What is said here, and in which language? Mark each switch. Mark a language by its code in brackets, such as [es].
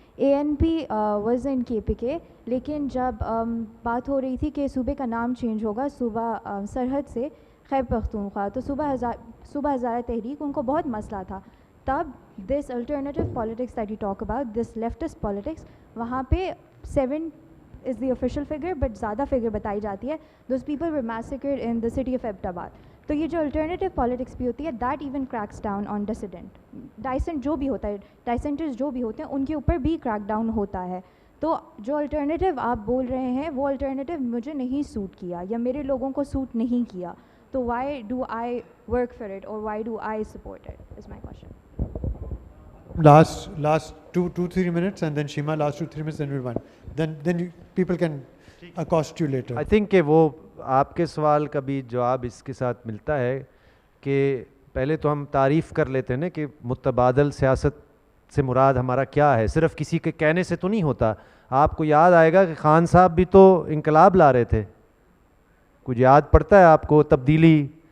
[en] ANP was in KPK, [hi] लेकिन जब बात हो रही थी कि सूबे का नाम चेंज होगा, सूबा सरहद से खैबर पख्तूनख्वा, तो सूबा हज़ारा तहरीक, उनको बहुत मसला था. [en] तब this alternative politics that you talk about, this leftist politics, [hi] वहाँ पे [en] 7 is the official figure, but [hi] ज़्यादा फिगर बताई जाती है. [en] Those people were massacred in the city of Abbottabad. [hi] तो ये जो अल्टरनेटिव पॉलिटिक्स भी होती है, [en] that even cracks down on dissent [hi] जो भी होता है, डाइसेंटर्स जो भी होते हैं, उनके ऊपर भी क्रैक डाउन होता है. तो जो अल्टरनेटिव आप बोल रहे हैं वो अल्टरनेटिव मुझे नहीं सूट किया या मेरे लोगों को सूट नहीं किया. [en] तो why do I work for it और why do I support it, is my question. Last 2-3 minutes, and then Shima, last 2-3 minutes, then we'll one. Then people can accost you later. I think [hi] कि वो आपके सवाल का भी जवाब इसके साथ मिलता है कि पहले तो हम तारीफ़ कर लेते हैं ना कि मुतबादल सियासत से मुराद हमारा क्या है. सिर्फ किसी के कहने से तो नहीं होता. आपको याद आएगा कि खान साहब भी तो इनकलाब ला रहे थे, कुछ याद पड़ता है आपको, तब्दीली.